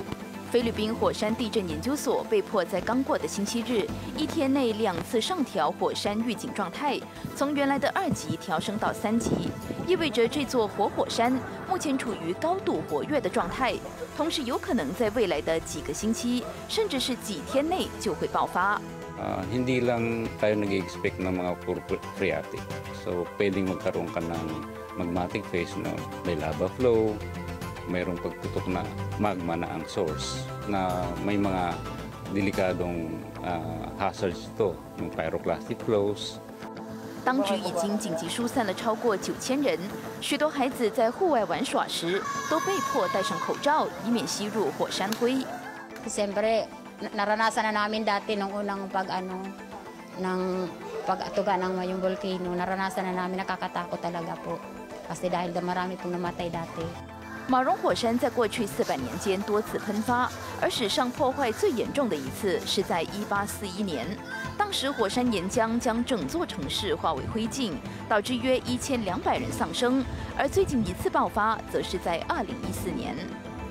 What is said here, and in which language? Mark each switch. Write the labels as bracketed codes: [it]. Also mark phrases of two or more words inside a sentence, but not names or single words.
[zh] 菲律宾火山地震研究所被迫在刚过的星期日1天内2次上调火山预警状态，从原来的2级调升到3级，意味着这座活火山目前处于高度活跃的状态，同时有可能在未来的几个星期，甚至是几天内就会爆发。 [tl] Hindi lang tayo nag-expect ng mga puro phreatic. So, pwedeng magkaroon ka ng [en] magmatic phase [tl] na may [en] lava flow, [tl] mayroong pagputok na magma na ang source, na may mga delikadong hazards ito, yung [en] pyroclastic flows. [zh] 当局已经紧急疏散了超过9000人，许多孩子在户外玩耍时都被迫戴上口罩，以免吸入火山灰。 [tl] Naranasan na namin dati nung unang pag-atuga ng yung volcano, naranasan na namin, nakakatakot talaga po. Kasi dahil marami pong namatay dati. [zh] 马荣火山在过去400年间多次喷发，而史上破坏最严重的一次是在1841年，当时火山岩浆将整座城市化为灰烬，导致约1200人丧生。而最近一次爆发则是在2014年。